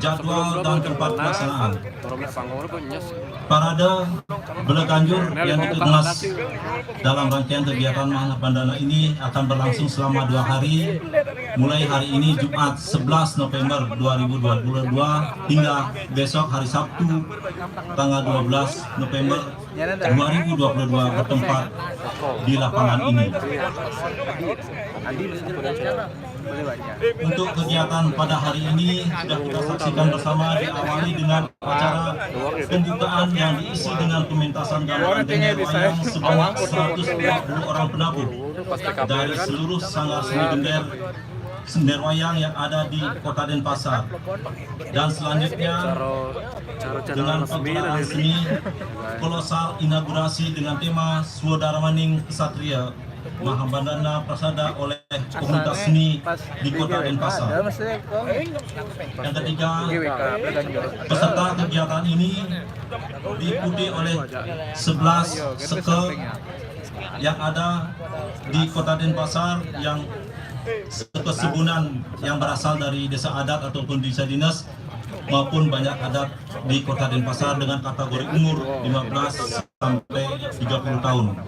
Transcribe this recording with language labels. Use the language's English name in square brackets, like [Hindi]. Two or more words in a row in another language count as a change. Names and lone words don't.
[Indonesian] jadwal dan tempat pelaksanaan. Parade Belaganjur yang dikemas dalam rangkaian kegiatan Mahabandana ini akan berlangsung selama 2 hari, mulai hari ini Jumat 11 November 2022 hingga besok hari Sabtu tanggal 12 November 2022 bertempat di lapangan ini. Untuk kegiatan pada hari ini sudah kita saksikan bersama, diawali dengan acara pembukaan yang diisi dengan pementasan gamelan dengel wayang sebanyak 140 orang penabuh dari seluruh sanggar seni sender wayang yang ada di Kota Denpasar. Dan selanjutnya dengan pagelaran seni kolosal inaugurasi dengan tema Swodara Maning Kesatria Mahabandana Prasada oleh komunitas seni di Kota Denpasar. Yang ketiga, peserta kegiatan ini diikuti oleh 11 seke yang ada di Kota Denpasar, yang seke Sebunan yang berasal dari desa adat ataupun desa dinas maupun banyak adat di Kota Denpasar dengan kategori umur 15 sampai 30 tahun.